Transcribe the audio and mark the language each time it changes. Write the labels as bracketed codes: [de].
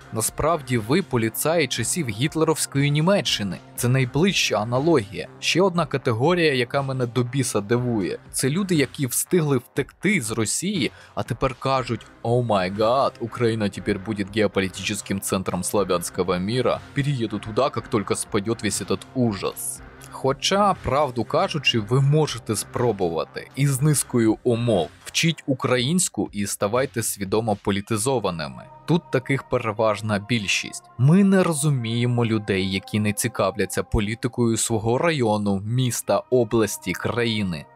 [uk] Насправді ви поліцаї часів гітлерівської Німеччини. Це найближча аналогія. Ще одна категорія, яка мене до біса дивує. Це люди, які встигли втекти з Росії, а тепер кажуть: [en] «О май гад, [uk] Україна тепер буде геополітичним центром славянського міра. [ru] Перееду туда, как только спадет весь этот ужас». [uk] Хоча, правду кажучи, ви можете спробувати із низкою умов. Вчіть українську і ставайте свідомо політизованими. Тут таких переважна більшість. Ми не розуміємо людей, які не цікавляться політикою свого району, міста, області, країни.